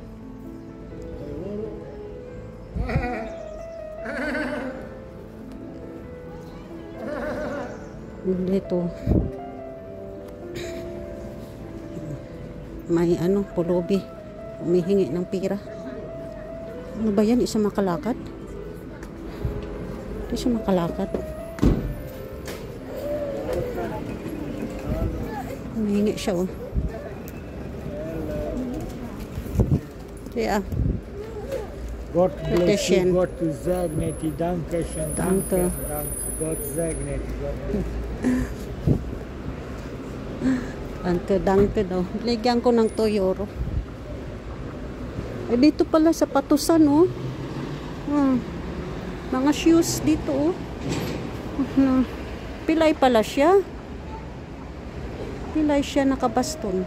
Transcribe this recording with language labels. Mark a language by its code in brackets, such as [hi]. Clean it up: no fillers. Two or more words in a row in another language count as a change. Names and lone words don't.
[tl] Dito may ano, pulubi. Humihingi ng pira. Ano ba yan? Isa makalakad? Isa makalakad. Humihingi siya oh. [en] Yeah. Gott bless you, [de] Gott segne dich, danke schön, danke, Gott segne dich. [tl] Danke daw. Ligyan ko ng €2. Eh, dito pala sa Patusan oh. Mga shoes dito oh. Pilay pala siya. Pilay siya nakabaston.